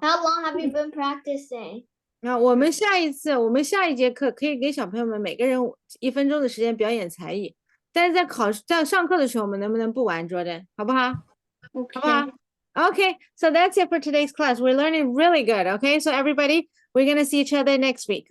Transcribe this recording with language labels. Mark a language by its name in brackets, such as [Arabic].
[English] How long have you been practicing? [Chinese] 那我们下一节课可以给小朋友们每个人1分钟的时间表演才艺，但是在上课的时候，我们能不能不玩 Jordan 好不好？好不好 [English] ？Okay, so that's it for today's class. We're learning really good. Okay, so everybody, we're gonna see each other next week.